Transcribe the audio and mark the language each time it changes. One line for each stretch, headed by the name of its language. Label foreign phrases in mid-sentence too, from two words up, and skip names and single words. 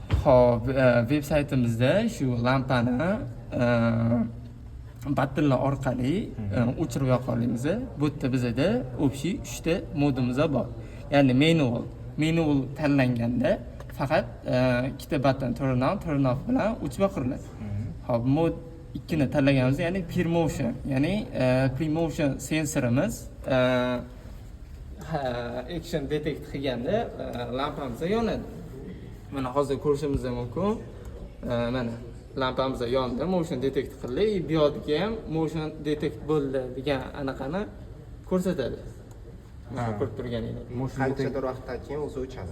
Uzbek: Xo'p, veb-saytimizda shu lampani battinlar orqali o'chirib yoqamiz. Bu yerda bizda общий 3 ta modimiz bor. Ya'ni manual tanlanganda faqat ikkita
English: button turn off
Uzbek: bilan o'chib yoqiladi. Xo'p, mod 2 ni tanlaganimizda, ya'ni pre-motion, ya'ni pre-motion sensorimiz
English: action detect
Uzbek: qilganda lampamiz yonadi. Mana hozir ko'rishimiz mumkin. Mana lampamiz yondi,
English: motion detect
Uzbek: qildi. Bu yerga ham
English: motion detect
Uzbek: bo'ldi degan anaqani ko'rsatadi. Mana ko'rib turganingizdek. Qanchadir vaqtdan keyin o'zi o'chadi.